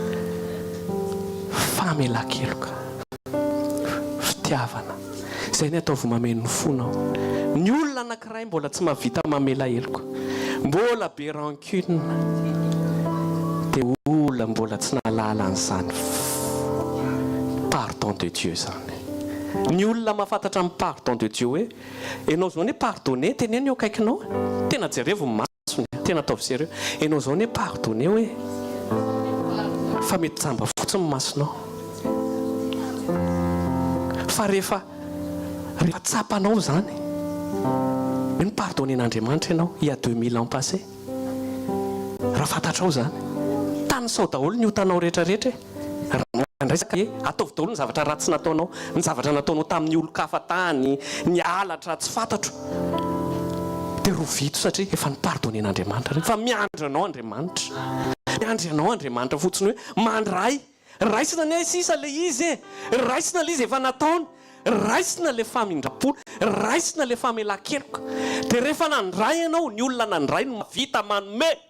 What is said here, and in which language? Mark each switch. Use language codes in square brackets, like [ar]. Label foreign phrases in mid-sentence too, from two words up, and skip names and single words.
[mg] famela-keloka fitiavana izay ny atao vomamen'ny fonao ny olona anankiray mbola tsy mahavita mamela eloko mbola be rancune dia olona mbola tsy nahalala an'izany [fr] pardon de Dieu [mg] zany ny olona mahafantatra amin'ny [fr] pardon de Dieu [mg] hoe ianao zao ny pardonné teneny eo akaikinao tena jerevo masony tena ataovy sérieux ianao zao ny pardonné hoe fa mety jamba fotsiny masonao fa rehefa tsapanao zany ny pardonnén'Andriamanitra ianao [fr] il y a 2000 ans passé [mg] raha fantatrao zany tany sao daholo ny otanao rehetrarehetra ataovy daholo ny zavatra ratsy nataonao ny zavatra nataonao tamin'ny olo-kafa tany ny alatra tsy fantatro dia rovito satria efa ny pardonnén'Andriamanitra fa miandry anao Andriamanitra fotsiny hoe mandray raisina ny sisa le izy raisina le izy efa nataony raisina le famindram-polo raisina le famela-keloka dia rehefa nandray ianao ny olona nandray no vita manome